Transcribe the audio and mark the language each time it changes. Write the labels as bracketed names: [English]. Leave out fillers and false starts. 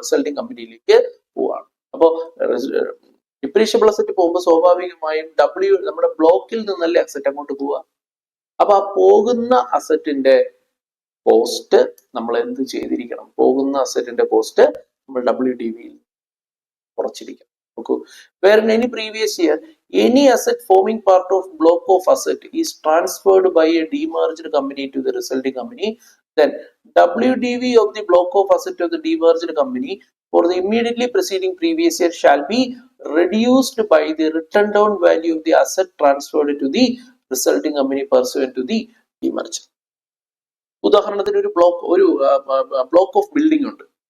[Malayalam] Resulting കമ്പനിയിലേക്ക് പോവാണ്. അപ്പോ ഡിപ്രീഷ്യബിൾ അസറ്റ് പോകുമ്പോൾ സ്വാഭാവികമായും നമ്മുടെ ബ്ലോക്കിൽ നിന്നല്ലേ അസറ്റ് അങ്ങോട്ട് പോവുക. അപ്പൊ ആ പോകുന്ന അസറ്റിന്റെ കോസ്റ്റ് നമ്മൾ എന്ത് ചെയ്തിരിക്കണം? പോകുന്ന അസറ്റിന്റെ കോസ്റ്റ് നമ്മൾ WDVയിൽ കുറച്ചിരിക്കണം. [English] നോക്കൂ, where in any previous year any asset forming part of block of asset is transferred by a demerged company to the resulting company, then WDV of the block of asset of the demerged company for the immediately preceding previous year shall be reduced by the written down value of the asset transferred to the resulting company pursuant to the demerger. [Malayalam] ഉദാഹരണത്തിന് ഒരു block of building ഉണ്ട്.